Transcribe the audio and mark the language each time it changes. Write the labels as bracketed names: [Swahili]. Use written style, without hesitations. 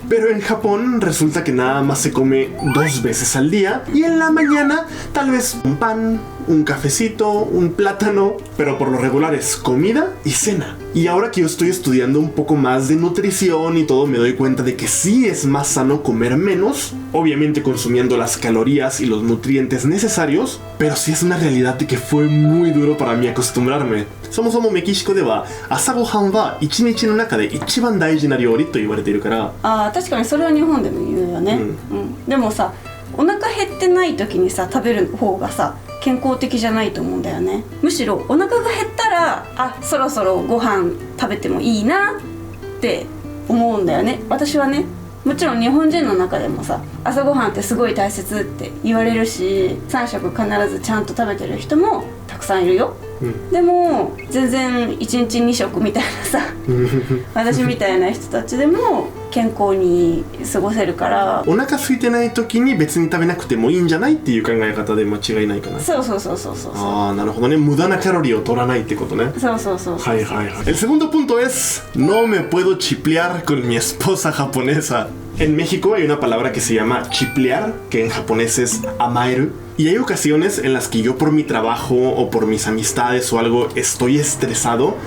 [Spanish] Pero en Japón resulta que nada más se come 2 veces al día, y en la mañana tal vez un pan, un cafecito, un plátano, pero por lo regular es comida y cena. Y ahora que yo estoy estudiando un poco más de nutrición y todo, me doy cuenta de que sí es más sano comer menos, obviamente consumiendo las calorías y los nutrientes necesarios, pero sí es una realidad de que fue muy duro para mí acostumbrarme. [Japanese] そもそもメキシコでは朝ごはんは1日の中で一番大事な料理と言われているから。ああ、確かにそれは日本でも言うよね。でもさ、お腹減ってない時にさ食べる方がさ健康的じゃないと思うんだよね。むしろお腹が減ったら、あ、そろそろご飯食べてもいいなって思うんだよね。私はね。もちろん日本人の中でもさ、朝ごはんってすごい大切って言われるし、3食必ずちゃんと食べてる人もたくさんいるよ。でも全然1日2食みたいなさ私みたいな人たちでも健康に過ごせるから、お腹空いてない時に別に食べなくてもいいんじゃないっていう考え方で間違いないかな。そう。ああ、なるほどね。無駄なカロリーを取らないってことね。そう。はい。 [Spanish] El segundo punto es no me puedo chiplear con mi esposa japonesa. En México hay una palabra que se llama chiplear, que en japonés es amaeru. Y hay ocasiones en las que yo, por mi trabajo o por mis amistades o algo, estoy estresado.